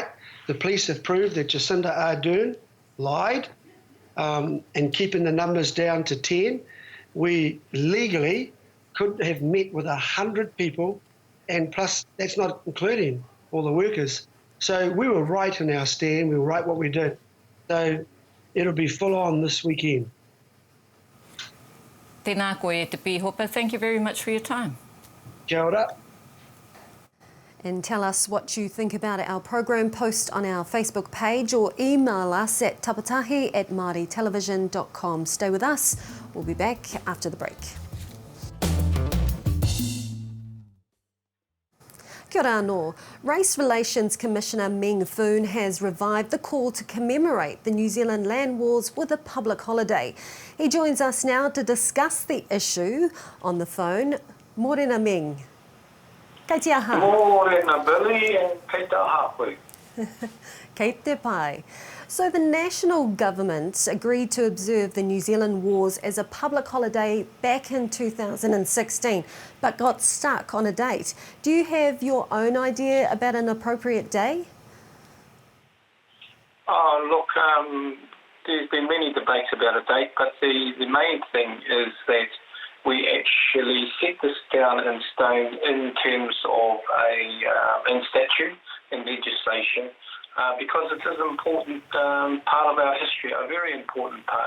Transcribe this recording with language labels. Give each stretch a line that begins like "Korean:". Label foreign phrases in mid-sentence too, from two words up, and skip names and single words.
English: The police have proved that Jacinda Ardern lied and keeping the numbers down to 10. We legally could have met with 100 people, and plus that's not including all the workers. So we were right in our stand. We were right what we did. So it'll be full on this weekend.
Māori: Tēnā koe e te pīhopa.
English: Thank you very much for your time.
Māori: Kia ora.
English: And tell us what you think about our program. Post on our Facebook page or email us at tapatahi@māoritelevision.com. Stay with us. We'll be back after the break.
Māori: Kia ora anō.
English: Race Relations Commissioner Meng Foon has revived the call to commemorate the New Zealand land wars with a public holiday. He joins us now to discuss the issue on the phone.
Māori: Morena Meng. Kei te aha. Morena Billy and kei te aha koe. Kei te pai.
English: So the national government agreed to observe the New Zealand wars as a public holiday back in 2016, but got stuck on a date. Do you have your own idea about an appropriate day? Oh, look, there's been many debates about a date, but the main thing is that we actually set this down in stone in terms of in statute and legislation, because it is an important part of our history, a very important part.